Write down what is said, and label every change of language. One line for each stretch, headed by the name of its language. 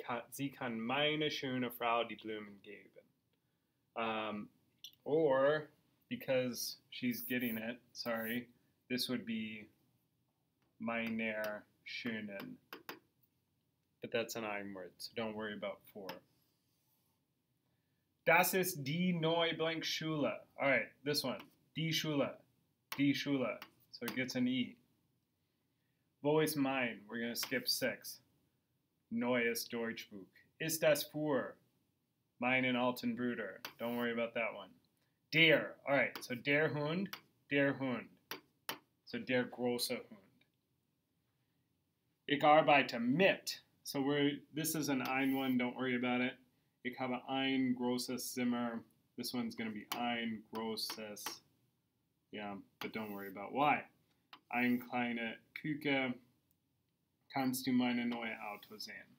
German: Sie kann meine schöne Frau die Blumen geben.
English: Or, because she's getting it, sorry, this would be
German: meiner schönen.
English: But that's an ein word, so don't worry about 4.
German: Das ist die neue blank Schule.
English: All right, this one.
German: Die Schule. Die Schule.
English: So it gets an E.
German: Wo ist mein?
English: We're going to skip 6.
German: Neues Deutschbuch. Ist das für? Meinen alten Bruder.
English: Don't worry about that one.
German: Der.
English: All right, so
German: der Hund. Der Hund. So der große Hund. Ich arbeite mit.
English: So this is an ein one. Don't worry about it.
German: Ich habe ein großes Zimmer.
English: This one's going to be
German: ein großes.
English: Yeah, but don't worry about why.
German: Ein kleine Küche. Kannst du meine neue Auto sehen?